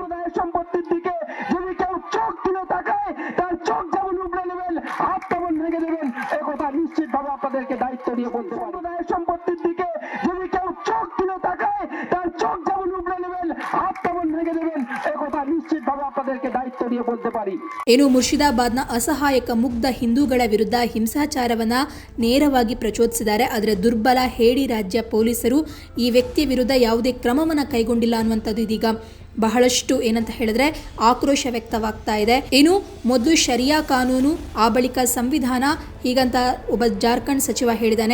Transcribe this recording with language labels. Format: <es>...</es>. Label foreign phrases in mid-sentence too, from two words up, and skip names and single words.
<bn>সম্প্রদায়ের সম্পত্তির দিকে যদি কেউ চোখ তুলে তাকায় তার চোখ যেমন উবড়ে নেবেন, হাত তেমন ভেঙে দেবেন, একথা নিশ্চিতভাবে আপনাদেরকে দায়িত্ব দিয়ে বলতে পারি। সম্প্রদায়ের সম্পত্তির দিকে যদি কেউ চোখ তুলে তাকায় তার চোখ যেমন উবড়ে নেবেন, হাত তেমন ভেঙে দেবেন, একথা নিশ্চিতভাবে আপনাদেরকে দায়িত্ವ দিয়ে বলতে পারি।</bn> <kn>ಏನು ಮುರ್ಷಿದಾಬಾದ್ನ ಅಸಹಾಯಕ ಮುಗ್ಧ ಹಿಂದೂಗಳ ವಿರುದ್ಧ ಹಿಂಸಾಚಾರವನ್ನ ನೇರವಾಗಿ ಪ್ರಚೋದಿಸಿದ್ದಾರೆ. ಆದರೆ ದುರ್ಬಲ ಹೇಡಿ ರಾಜ್ಯ ಪೊಲೀಸರು ಈ ವ್ಯಕ್ತಿಯ ವಿರುದ್ಧ ಯಾವುದೇ ಕ್ರಮವನ್ನು ಕೈಗೊಂಡಿಲ್ಲ ಅನ್ನುವಂಥದ್ದು ಇದೀಗ ಬಹಳಷ್ಟು ಏನಂತ ಹೇಳಿದ್ರೆ ಆಕ್ರೋಶ ವ್ಯಕ್ತವಾಗ್ತಾ ಇದೆ. ಇನ್ನು ಮೊದಲು ಶರಿಯಾ ಕಾನೂನು, ಆ ಬಳಿಕ ಸಂವಿಧಾನ ಹೀಗಂತ ಒಬ್ಬ ಜಾರ್ಖಂಡ್ ಸಚಿವ ಹೇಳಿದ್ದಾನೆ.</kn>